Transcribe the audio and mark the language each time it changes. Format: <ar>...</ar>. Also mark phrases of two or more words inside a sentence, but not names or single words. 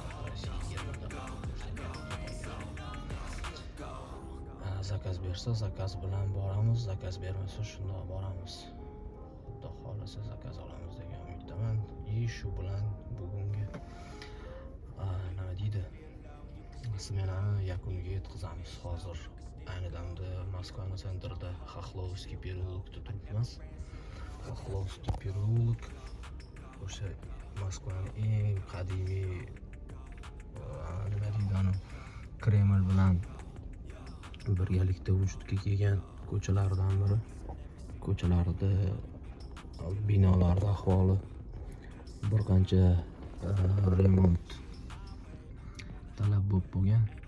<uz>Zakaz bersa zakaz bilan boramiz, zakaz bermasa shundoq boramiz. Xudo xolasa zakaz olamiz degan umiddaman. Shu bilan bugungi nima deydi? Smenani yakuniga yetkazamiz. Hozir ayni damda Moskva sentrida Xохловский переулокda turibmiz. Xохловский переулок o'sha Moskvaning eng qadimiy nima deydi uni Kreml bilan birgalikda vujudga kelgan ko'chalardan biri. Ko'chalarda binolarda ahvoli bir qancha remont talab bo'lgan.</uz>